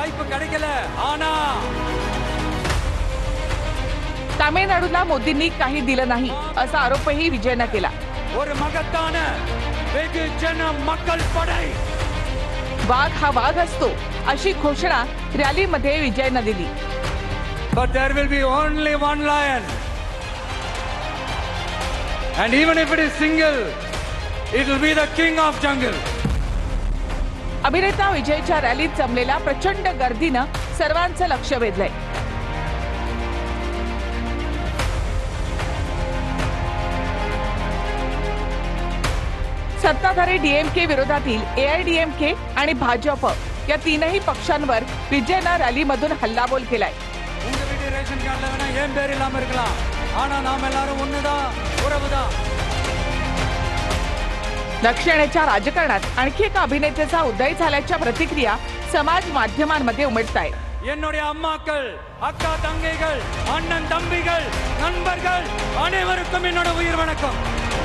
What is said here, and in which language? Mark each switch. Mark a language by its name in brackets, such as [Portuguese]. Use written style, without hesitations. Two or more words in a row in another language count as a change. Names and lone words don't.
[Marathi] तामिळनाडूला मोदींनी काही दिलं नाही असा आरोपही विजयनं केला। वाघ हा वाघ असतो अशी घोषणा रॅलीमध्ये विजयनं दिली। [English] But there will be only one lion, and even if it is single, it will be the king of jungle. [Marathi] अभिनेता विजयच्या रॅलीत जमलेल्या प्रचंड गर्दीनं सर्वांचं लक्ष वेधलंय। सत्ताधारी डीएमके विरोधातील एआयडीएमके आणि भाजप या तीनही पक्षांवर विजयनं रॅलीमधून हल्लाबोल केलाय। दक्षिणेच्या राजकारणात आणखी एका अभिनेत्याचा उदय झाल्याच्या प्रतिक्रिया समाज माध्यमांमध्ये उमटतायत। [Tamil] என்னுடைய அம்மாக்கள், அக்கா தங்கைகள், அண்ணன் தம்பிகள், நண்பர்கள் அனைவருக்கும் என்னோட உயிர் வணக்கம்।